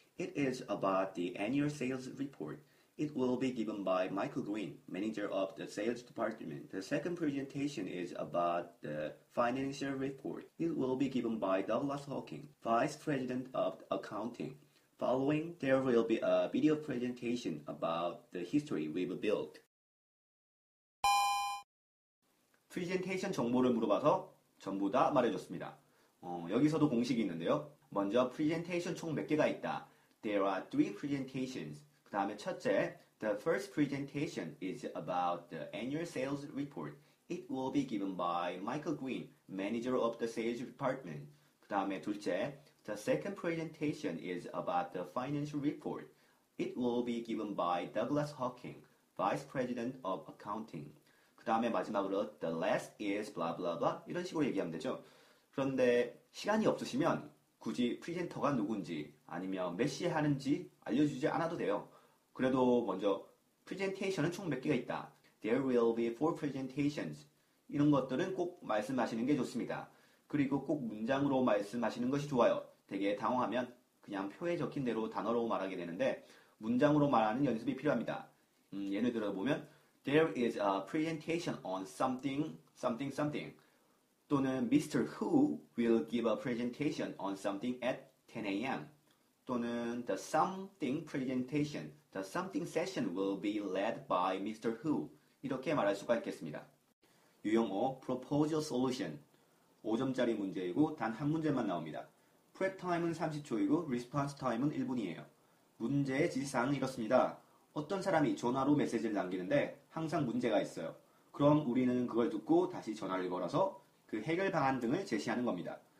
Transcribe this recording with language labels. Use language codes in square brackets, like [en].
[en] It is about the annual sales report. It will be given by Michael Green, manager of the sales department. The second presentation is about the financial report. It will be given by Douglas Hawking, vice president of accounting. Following, there will be a video presentation about the history we've built. [ko] 프레젠테이션 정보를 물어봐서 전부 다 말해줬습니다. 여기서도 공식이 있는데요. 먼저 프레젠테이션 총 몇 개가 있다. [en] There are 3 presentations. [ko] 그 다음에 첫째, [en] the first presentation is about the annual sales report. It will be given by Michael Green, manager of the sales department. [ko] 그 다음에 둘째, [en] the second presentation is about the financial report. It will be given by Douglas Hawking, vice president of accounting. [ko] 그 다음에 마지막으로 [en] the last is blah blah blah [ko] 이런 식으로 얘기하면 되죠. 그런데 시간이 없으시면 굳이 프리젠터가 누군지 아니면 몇 시에 하는지 알려주지 않아도 돼요. 그래도 먼저 프레젠테이션은 총 몇 개가 있다. [en] There will be 4 presentations. [ko] 이런 것들은 꼭 말씀하시는 게 좋습니다. 그리고 꼭 문장으로 말씀하시는 것이 좋아요. 되게 당황하면 그냥 표에 적힌 대로 단어로 말하게 되는데 문장으로 말하는 연습이 필요합니다. 예를 들어 보면 [en] There is a presentation on something, something, something. [ko] 또는 [en] Mr. Who will give a presentation on something at 10 a.m. [ko] 또는 [en] The something presentation, the something session will be led by Mr. Who. [ko] 이렇게 말할 수가 있겠습니다. 유형 5, [en] propose a solution. [ko] 5점짜리 문제이고 단 한 문제만 나옵니다. prep time은 30초이고 response time은 1분이에요. 문제의 지시사항은 이렇습니다. 어떤 사람이 전화로 메시지를 남기는데 항상 문제가 있어요. 그럼 우리는 그걸 듣고 다시 전화를 걸어서 그 해결 방안 등을 제시하는 겁니다.